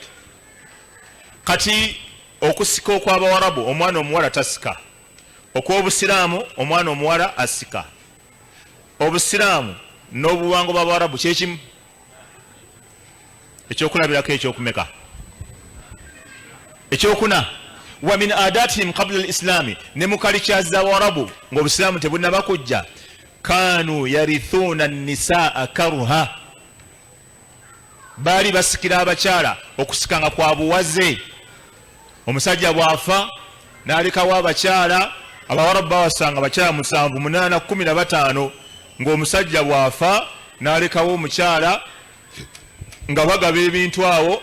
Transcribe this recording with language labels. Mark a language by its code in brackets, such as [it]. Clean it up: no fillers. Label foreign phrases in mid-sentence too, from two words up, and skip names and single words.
[lg] Kati okusika okw'Abawarabu omwana omuwala tasika, okw'Obusiraamu omwana omuwala asika. Obusiraamu n'obuwango bw'Abawarabu kyekimu. Ekyokulabirako ekyokumeka ekyokuna [ar] ومن عاداتهم قبل الإسلام, [lg] ne mukalikya z'Abawarabu ng'Obusiraamu tebunnaba kujja, [ar] كانوا يرثون النساء كرها, [lg] baali basikira abakyala okusikanga kwa buwaze. Omusajja bwafa n'alekawo abakyala, Abawarabu bawasanga abakyala 7, 8, 15 ng'omusajja bwafa n'alekawo omukyala nga bagaba ebintu awo.